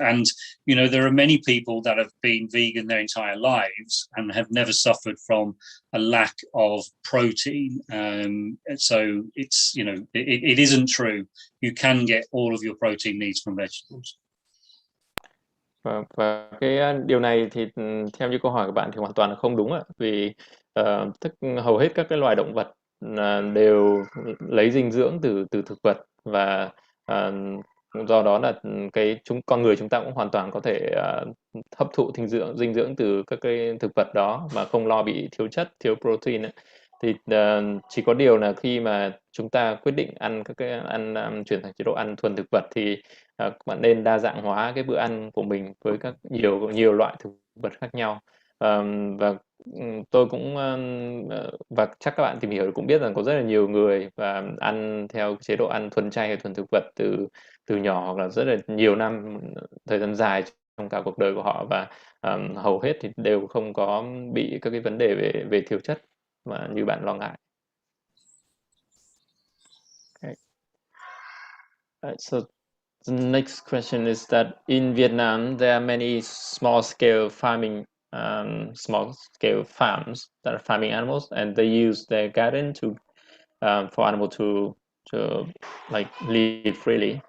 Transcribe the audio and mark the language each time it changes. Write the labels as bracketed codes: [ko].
[en] And there are many people that have been vegan their entire lives and have never suffered from a lack of protein. So it's it isn't true. You can get all of your protein needs from vegetables. [vi] Và cái điều này thì theo như câu hỏi của bạn thì hoàn toàn là không đúng ạ, vì hầu hết các cái loài động vật đều lấy dinh dưỡng từ thực vật, và do đó là con người chúng ta cũng hoàn toàn có thể hấp thụ dinh dưỡng từ các cái thực vật đó mà không lo bị thiếu chất, thiếu protein ấy. Thì chỉ có điều là khi mà chúng ta quyết định chuyển sang chế độ ăn thuần thực vật thì bạn nên đa dạng hóa cái bữa ăn của mình với các nhiều loại thực vật khác nhau. Và tôi cũng và chắc các bạn tìm hiểu cũng biết rằng có rất là nhiều người và ăn theo chế độ ăn thuần chay hay thuần thực vật từ nhỏ, hoặc là rất là nhiều năm, thời gian dài trong cả cuộc đời của họ, và hầu hết thì đều không có bị các cái vấn đề về thiếu chất mà như bạn lo ngại. [en] Okay. So the next question is that in Vietnam there are many small-scale farms that are farming animals, and they use their garden for animal to like live freely.